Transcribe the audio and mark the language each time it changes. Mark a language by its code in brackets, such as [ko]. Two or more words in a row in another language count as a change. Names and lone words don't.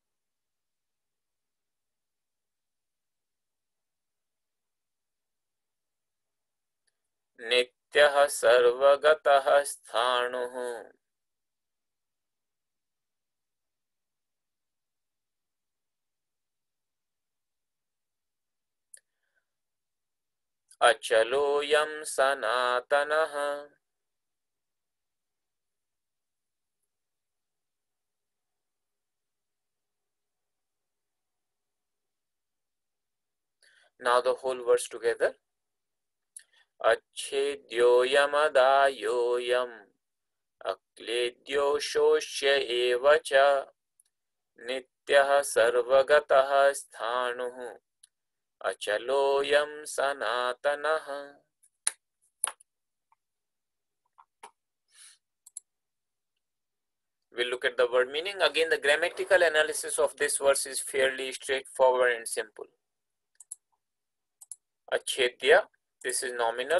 [sa] नित्यः सर्वगतः स्थाणुः अचलोऽयं सनातनः [en] Now the whole verse together. [sa] अच्छेद्योऽयमदाह्योऽयम् अक्लेद्यो शोष्य एव च नित्यः सर्वगतः स्थाणुः अचलोऽयं सनातनः. [en] We'll look at the word meaning. Again, the grammatical analysis of this verse is fairly straightforward and simple. Achedya, this is nominal.